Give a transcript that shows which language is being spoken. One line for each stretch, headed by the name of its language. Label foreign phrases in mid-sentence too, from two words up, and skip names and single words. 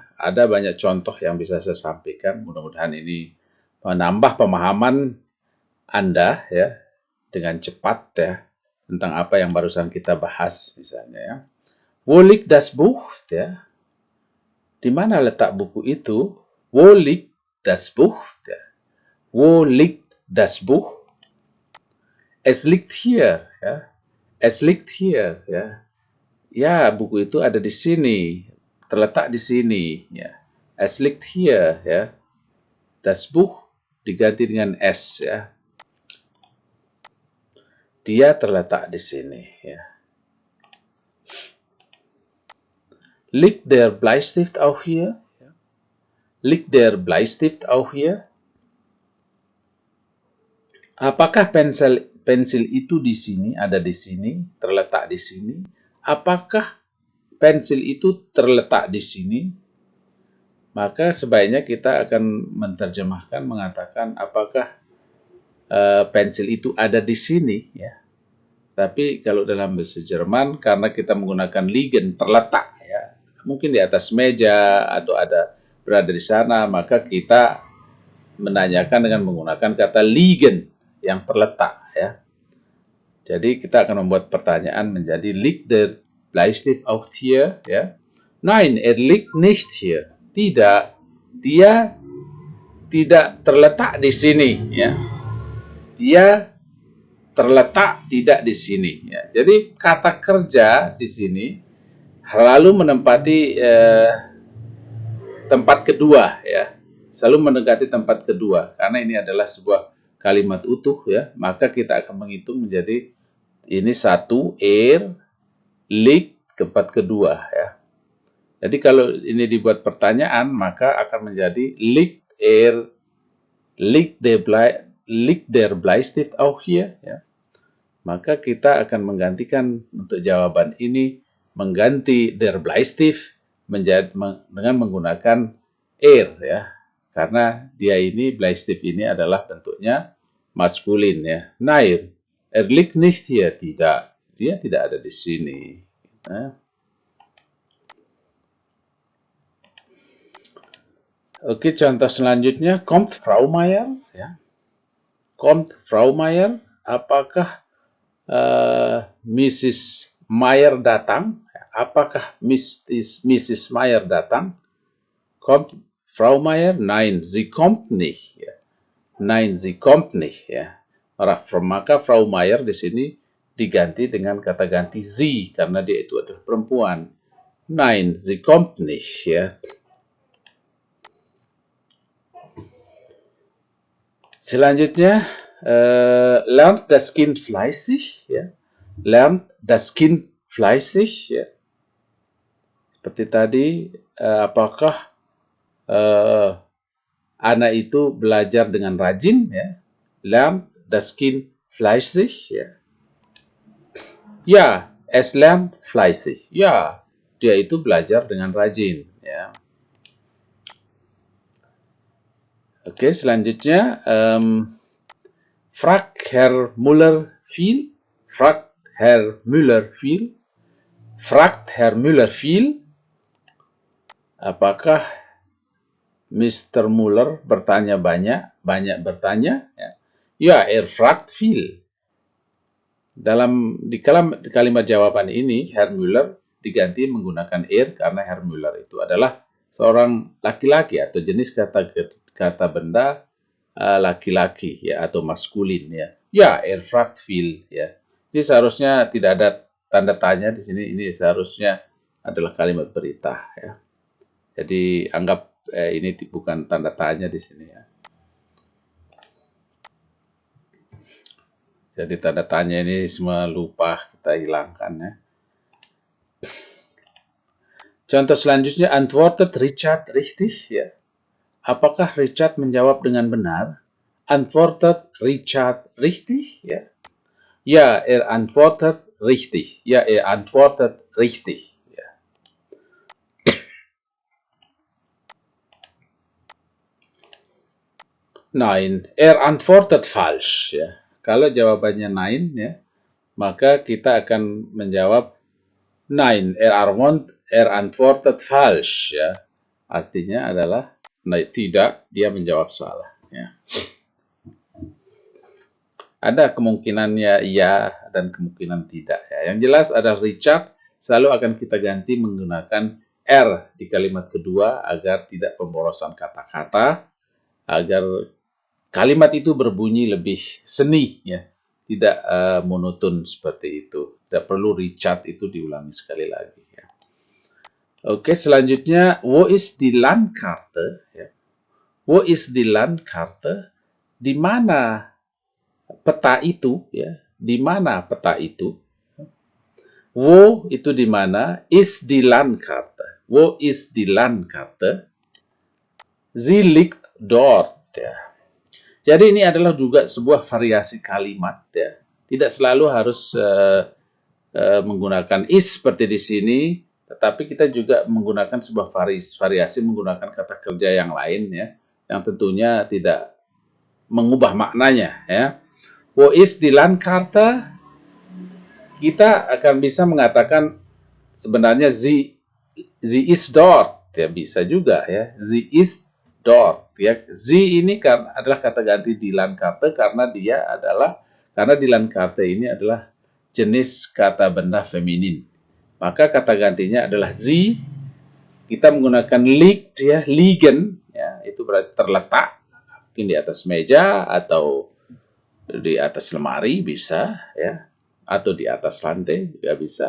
Indonesian: Ada banyak contoh yang bisa saya sampaikan. Mudah-mudahan ini menambah pemahaman Anda ya dengan cepat ya tentang apa yang barusan kita bahas misalnya ya.
German: Wo liegt das Buch?
Indonesian: Ya. Di mana letak buku itu?
German: Wo liegt das Buch? Ya. Wo liegt das Buch? Es liegt hier. Ya. Es liegt hier.
Indonesian: Ya. Ya, buku itu ada di sini, terletak di sini. Ya.
German: Es liegt hier.
Indonesian: Ya.
German: Das Buch
Indonesian: diganti dengan es. Ya. Dia terletak di sini. Ya.
German: Liegt der Bleistift auch hier? Liegt der Bleistift auch hier?
Indonesian: Apakah pensil itu di sini, ada di sini, terletak di sini? Apakah pensil itu terletak di sini? maka sebaiknya kita akan menerjemahkan, mengatakan apakah pensil itu ada di sini, ya. Tapi kalau dalam bahasa Jerman, karena kita menggunakan liegen, terletak, ya, mungkin di atas meja atau berada di sana, maka kita menanyakan dengan menggunakan kata liegen, yang terletak, ya. Jadi kita akan membuat pertanyaan menjadi
German: liegt der Bleistift auch hier,
Indonesian: ya?
German: Nein, liegt nicht hier.
Indonesian: Tidak, dia tidak terletak di sini, ya. Dia terletak tidak di sini, ya. Jadi kata kerja di sini selalu menempati tempat kedua, ya. Selalu mendekati tempat kedua, karena ini adalah sebuah kalimat utuh, ya. Maka kita akan menghitung menjadi ini satu, liegt, tempat kedua, ya. Jadi kalau ini dibuat pertanyaan, maka akan menjadi
German: liegt der Bleistift auch hier,
Indonesian: ya. Maka kita akan menggantikan untuk jawaban ini, mengganti
German: der Bleistift
Indonesian: dengan menggunakan ya. Karena dia ini, Bleistift ini adalah bentuknya maskulin, ya.
German: Nein, liegt nicht hier,
Indonesian: tidak. Dia tidak ada di sini. Nah. Oke, contoh selanjutnya,
German: kommt Frau Meier, ya. Kommt Frau Meier,
Indonesian: apakah Mrs. Meier datang? Apakah Mrs. Meier datang?
German: Kommt Frau Meier? Nein, sie kommt nicht, ya. Nein, sie kommt nicht,
Indonesian: ya. Maka Frau Meier di sini diganti dengan kata ganti sie, karena dia itu adalah perempuan. Nein, sie kommt nicht, ya. Selanjutnya,
German: lernt das Kind fleißig, ya. Lernt das Kind fleißig,
Indonesian: ya. Seperti tadi, apakah anak itu belajar dengan rajin, ya.
German: Lernt das Kind fleißig,
Indonesian: ya. Ya,
German: es lernt fleißig.
Indonesian: Ya, dia itu belajar dengan rajin, ya. Oke, selanjutnya,
German: fragt Herr Müller viel? Fragt Herr Müller viel? Fragt Herr Müller viel?
Indonesian: Apakah Mr. Müller bertanya banyak bertanya? Ya,
German: fragt viel.
Indonesian: Di kalimat jawaban ini, Herr Müller diganti menggunakan karena Herr Müller itu adalah seorang laki-laki atau jenis kata benda laki-laki, ya, atau maskulin, ya. Ya,
German: fragt viel,
Indonesian: ya. Jadi seharusnya tidak ada tanda tanya di sini. Ini seharusnya adalah kalimat berita, ya. Jadi anggap ini bukan tanda tanya di sini, ya. Jadi tanda tanya ini semua lupa kita hilangkan, ya. Contoh selanjutnya,
German: antwortet Richard richtig,
Indonesian: ya. Apakah Richard menjawab dengan benar?
German: Antwortet Richard richtig, ya. Ja, antwortet richtig. Ja, antwortet richtig. Ya. Nein, antwortet falsch,
Indonesian: ya. Kalau jawabannya nein, ya, maka kita akan menjawab
German: nein, antwortet falsch,
Indonesian: ya. Artinya adalah tidak, dia menjawab salah, ya. Ada kemungkinannya iya dan kemungkinan tidak, ya. Yang jelas adalah Richard selalu akan kita ganti menggunakan di kalimat kedua agar tidak pemborosan kata-kata, agar kalimat itu berbunyi lebih seni, ya. Tidak monoton seperti itu. Tidak perlu Richard itu diulangi sekali lagi, ya. Oke, selanjutnya,
German: wo ist die Landkarte? Ya. Wo ist die Landkarte?
Indonesian: Di mana peta itu, ya? Di mana peta itu? Wo itu di mana?
German: Ist die Landkarte. Wo ist die Landkarte? Sie liegt dort,
Indonesian: ya. Jadi ini adalah juga sebuah variasi kalimat, ya. Tidak selalu harus menggunakan is seperti di sini. tetapi kita juga menggunakan sebuah variasi menggunakan kata kerja yang lain ya, yang tentunya tidak mengubah maknanya ya.
German: Wo is di Landkarte,
Indonesian: kita akan bisa mengatakan sebenarnya
German: sie ist dort,
Indonesian: ya bisa juga ya,
German: sie ist dort ya.
Indonesian: Sie ini kan adalah kata ganti
German: di Landkarte
Indonesian: karena
German: di Landkarte
Indonesian: ini adalah jenis kata benda feminin. Maka kata gantinya adalah sie. Kita menggunakan liegt ya, liegen ya, itu berarti terletak, mungkin di atas meja atau di atas lemari bisa ya, atau di atas lantai juga bisa.